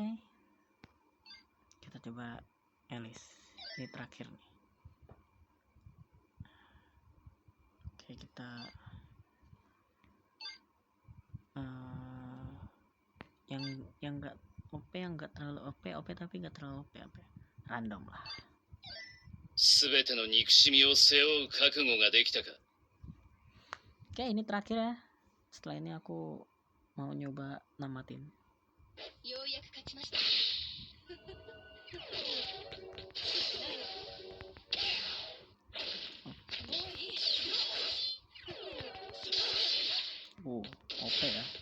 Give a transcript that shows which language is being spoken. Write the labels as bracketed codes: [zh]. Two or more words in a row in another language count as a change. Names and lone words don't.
[id] Kita coba Alice. Ini terakhir nih. Oke, kita yang enggak OP, yang enggak terlalu OP tapi enggak terlalu OP. Random lah. [ja] すべての憎しみを背負う覚悟ができたか? [id] Oke, ini terakhir ya. Setelah ini aku mau nyoba namatin. OP ya.